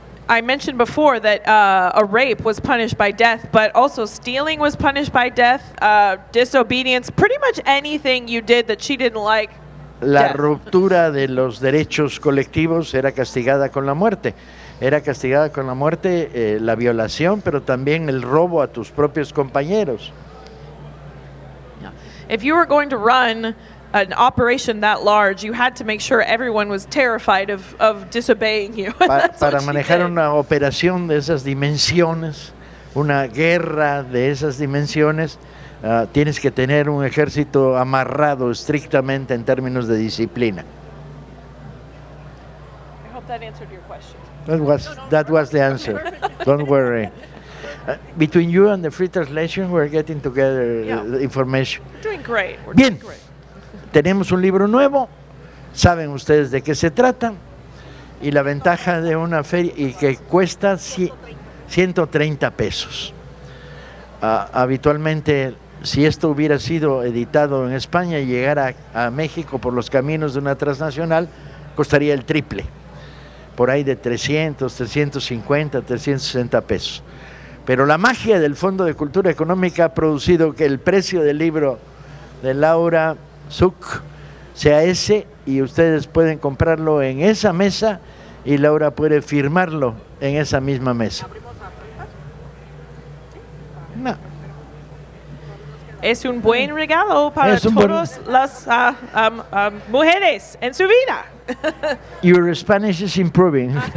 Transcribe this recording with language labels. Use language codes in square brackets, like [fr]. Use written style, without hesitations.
[en] I mentioned before that a rape was punished by death, but also stealing was punished by death, disobedience, pretty much anything you did that she didn't like. [es] La ruptura de los derechos colectivos era castigada con la muerte. Era castigada con la muerte la violación, pero también el robo a tus propios compañeros. [en] If you were going to run an operation that large, you had to make sure everyone was terrified of disobeying you. [es] Para manejar una operación de esas dimensiones, una guerra de esas dimensiones, tienes que tener un ejército amarrado estrictamente en términos de disciplina. [en] I hope that answered your question. That was the answer. Don't worry. Between you and the free translation, we're getting together information. We're doing great. [es] Bien, tenemos un libro nuevo, saben ustedes de qué se trata, y la ventaja de una feria, y que cuesta 130 pesos. Habitualmente, si esto hubiera sido editado en España y llegara a México por los caminos de una transnacional, costaría el triple, por ahí de 300, 350, 360 pesos. Pero la magia del Fondo de Cultura Económica ha producido que el precio del libro de Laura Suk sea ese, y ustedes pueden comprarlo en esa mesa y Laura puede firmarlo en esa misma mesa. No. Es un buen regalo para todas las mujeres en su vida. [en] Your Spanish is improving.